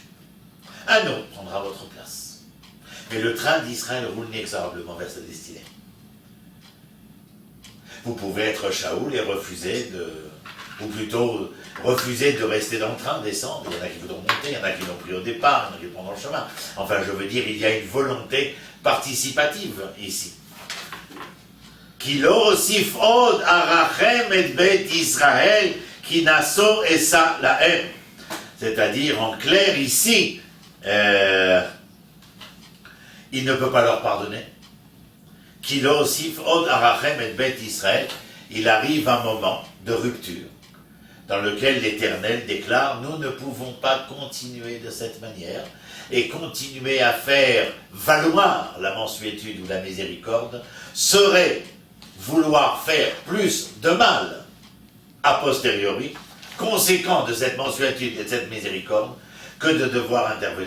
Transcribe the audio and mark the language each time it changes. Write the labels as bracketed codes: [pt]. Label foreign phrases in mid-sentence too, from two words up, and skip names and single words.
[fr] Un autre prendra votre place. Mais le train d'Israël roule inexorablement vers sa destinée. Vous pouvez être Shaoul et refuser de rester dans le train, descendre. Il y en a qui voudront monter, il y en a qui l'ont pris au départ, il y en a qui le prendront le chemin. Enfin, je veux dire, il y a une volonté participative ici. [he] כי לא אוסיף עוד ארחם את בית ישראל כי נשא אשא להם. [fr] C'est-à-dire, en clair, ici, il ne peut pas leur pardonner. [he] כי לא אוסיף עוד ארחם את בית ישראל. [fr] Il arrive un moment de rupture dans lequel l'Éternel déclare, nous ne pouvons pas continuer de cette manière et continuer à faire valoir la mansuétude ou la miséricorde serait vouloir faire plus de mal a posteriori, conséquent de cette mansuétude et de cette miséricorde, que de devoir intervenir.